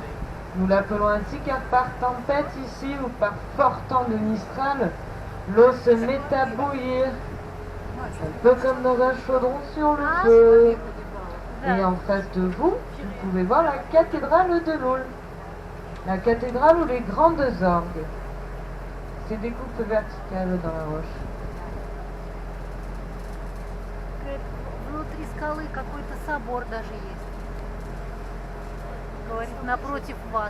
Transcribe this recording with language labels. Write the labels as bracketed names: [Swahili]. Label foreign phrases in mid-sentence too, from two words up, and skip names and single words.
[French] Nous l'appelons ainsi car par tempête ici ou par fort temps de Mistral, l'eau se met à bouillir. Un peu comme dans un chaudron sur le feu. Et en face de vous, vous pouvez voir la cathédrale de Loul. La cathédrale ou les grandes orgues. C'est des coupes verticales dans la roche. [Russian] Внутри скалы какой-то собор даже есть. Говорит, напротив вас.